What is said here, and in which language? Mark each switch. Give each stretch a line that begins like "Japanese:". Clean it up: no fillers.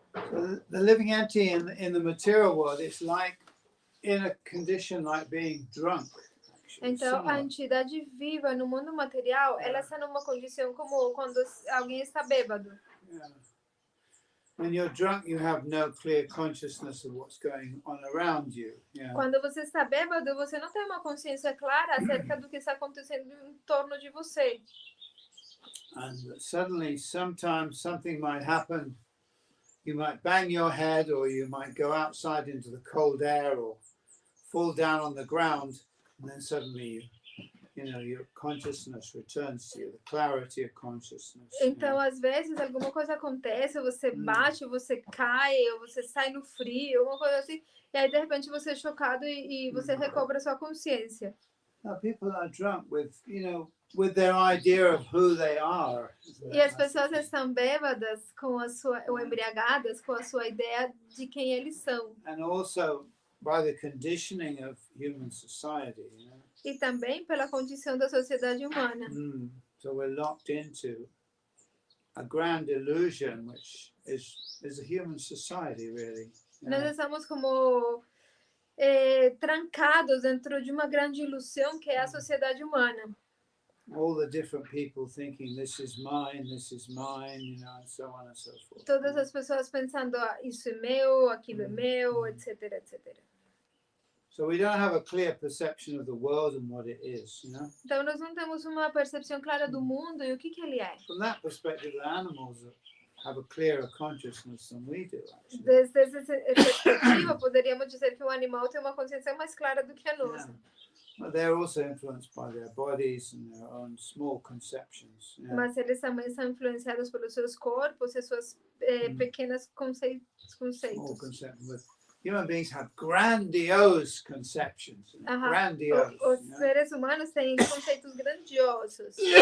English: So the living entity in the material world is like in a condition like being drunk,
Portuguese: Então, a
English: similar.
Portuguese: entidade viva no mundo material, ela está numa condição como quando alguém está bêbado.
English: Yeah. When you're drunk, you have no clear consciousness of what's going on around you. Yeah.
Portuguese: Quando você está bêbado, você não tem uma consciência clara acerca do que está acontecendo em torno de você.
English: And suddenly, sometimes something might happen. You might bang your head, or you might go outside into the cold air, or fall down on the ground, and then suddenly your consciousness returns to you, the clarity of consciousness.
Portuguese: Então, às vezes, alguma coisa acontece, você bate, você cai, ou você sai no frio, alguma coisa assim, e aí, de repente, você é chocado e você recobra sua consciência.
English: Now, people are drunk with their idea of who they are.
Portuguese: E as pessoas estão bêbadas ou embriagadas com a sua ideia de quem eles são.
English: And also by the conditioning of human society.
Portuguese: E também pela condição da sociedade humana.
English: So we're locked into a grand illusion, which is a human society, really.
Portuguese: Nós estamos como trancados dentro de uma grande ilusão que é a sociedade humana.
English: All the different people thinking this is mine, and so on and so forth.
Portuguese: Todas as pessoas pensando, isso é meu, aquilo é meu, etc, etc.
English: So we don't have a clear perception of the world and what it is,
Portuguese: Então nós não temos uma percepção clara do mundo e o que ele é.
English: From that perspective, the animals have a clearer consciousness than we do, actually.
Portuguese: Desde essa perspectiva, poderíamos dizer que o animal tem uma consciência mais clara do que a nossa.
English: Yeah. But they're also influenced by their bodies and their own small conceptions. Yeah.
Portuguese: Mas eles também são influenciados pelos seus corpos e suas pequenas conceitos.
English: Small conceptions. Human beings have grandiose conceptions. Grandiose.
Portuguese: Os seres humanos têm conceitos grandiosos.